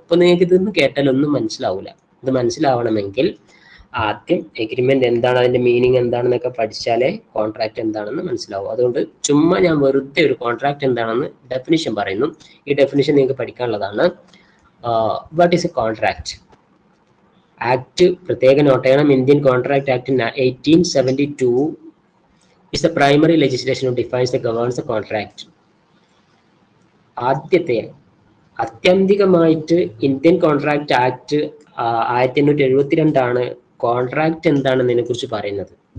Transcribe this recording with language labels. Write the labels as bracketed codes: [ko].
[ml] ഇപ്പൊ നിങ്ങൾക്ക് ഇതൊന്നും കേട്ടാൽ ഒന്നും മനസ്സിലാവില്ല. ഇത് മനസ്സിലാവണമെങ്കിൽ ആദ്യം എഗ്രിമെന്റ് എന്താണ്, അതിന്റെ മീനിങ് എന്താണെന്നൊക്കെ പഠിച്ചാലേ കോൺട്രാക്ട് എന്താണെന്ന് മനസ്സിലാവും. അതുകൊണ്ട് ചുമ്മാ ഞാൻ വെറുതെ ഒരു കോൺട്രാക്ട് എന്താണെന്ന് ഡെഫിനിഷൻ പറയുന്നു. ഈ ഡെഫിനിഷൻ നിങ്ങൾക്ക് പഠിക്കാനുള്ളതാണ്. [en] What is a contract? [ml] Act പ്രത്യേക നോട്ട് ചെയ്യണം. [en] Indian contract act 1872 is the primary legislation that defines the governs the contract. [ml] ആദ്യത്തെ ആത്യന്തികമായിട്ട് ഇന്ത്യൻ കോൺട്രാക്ട് ആക്ട് 1872 കോൺട്രാക്ട് എന്താണെന്നതിനെ കുറിച്ച് പറയുന്നത്.